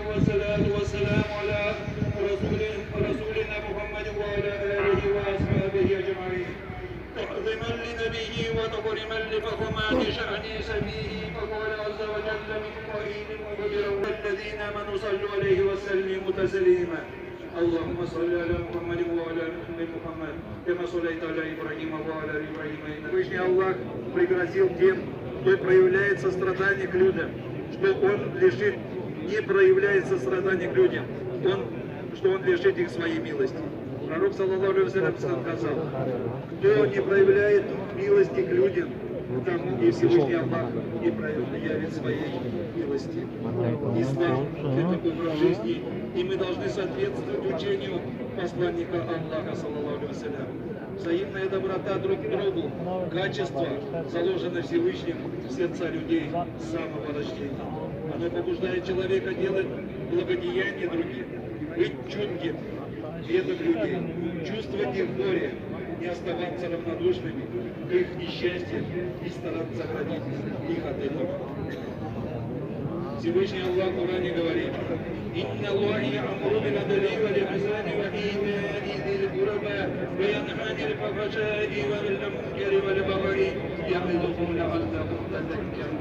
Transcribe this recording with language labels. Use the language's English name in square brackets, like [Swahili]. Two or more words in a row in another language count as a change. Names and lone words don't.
[Arabic] والصلاة والسلام على رسولنا محمد وعلى آله وأصحابه أجمعين تعظيما لنبيه وتكريما لفخامات شأن سبيه فقال عز وجل من قائل مخبرا الذين آمنوا صلوا عليه وسلموا تسليما اللهم صل على محمد وعلى آل محمد كما صليت على إبراهيم وعلى آل إبراهيم إنك [Russian] Всевышний Аллах пригрозил тем, кто проявляет сострадание к людям, что он лишит, не проявляет сострадание к людям, что он лишит их своей милости. Пророк, [Arabic] صلى الله عليه وسلم, [Russian] сказал, кто не проявляет милости к людям, тому и Всевышний Аллах не проявит своей милости. Ислам – это образ жизни, и мы должны соответствовать учению посланника Аллаха, [Arabic] صلى الله عليه وسلم. [Russian] Взаимная доброта друг к другу, качество, заложенное Всевышним в сердца людей с самого рождения. Оно побуждает человека делать благодеяние другим, быть чутким, ведом людей, чувствовать их горе, не оставаться равнодушными к их несчастьям и стараться оградить их от этого. Всевышний Аллах в Коране говорит: [Arabic] «إن الله يأمر بالعدل والإحسان وإيتاء ذي القربى وينهى عن الفحشاء والمنكر والبغي يعظكم لعلكم تذكرون».